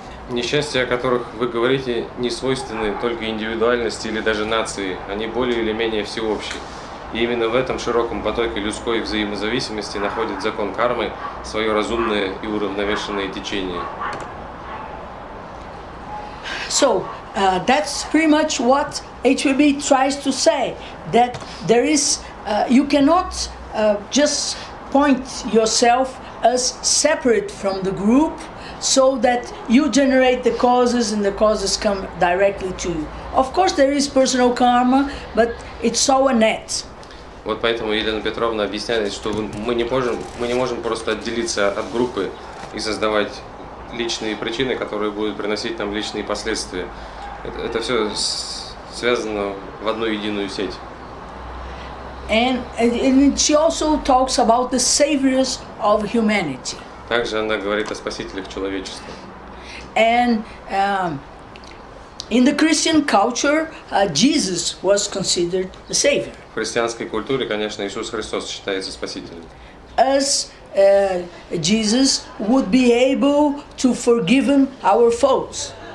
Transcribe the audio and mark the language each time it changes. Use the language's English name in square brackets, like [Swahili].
[Russian] Несчастья, о которых вы говорите, не свойственны только индивидуальности или даже нации, они более или менее всеобщие. И именно в этом широком потоке людской взаимозависимости находит закон кармы свое разумное и уравновешенное течение. [English] So that's pretty much what HPB tries to say. That there is, you cannot just point yourself as separate from the group, so that you generate the causes and the causes come directly to you. Of course, there is personal karma, but it's all a net. [Russian] Вот поэтому Елена Петровна объясняет, что мы не можем просто отделиться от группы и создавать личные причины, которые будут приносить нам личные последствия. Это все связано в одну единую сеть. [English] And she also talks about the saviors of humanity. [Russian] Также она говорит о спасителях человечества. [English] And in the Christian culture, Jesus was considered the savior. [Russian] В христианской культуре, конечно, Иисус Христос считается спасителем. [English] As Jesus would be able to forgive our foes.